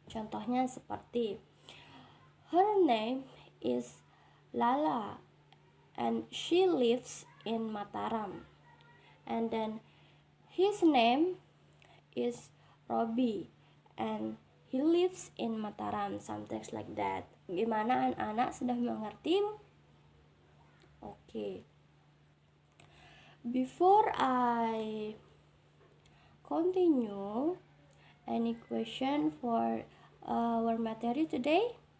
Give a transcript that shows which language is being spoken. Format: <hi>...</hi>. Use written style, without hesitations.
<id>Contohnya seperti</id> <en>her name is Lala and she lives in Mataram. And then his name is Robbie and he lives in Mataram, something like that.</en> <id>Gimana anak-anak, sudah mengerti?</id> <en>Okay. Before I continue, any question for our material today?</en>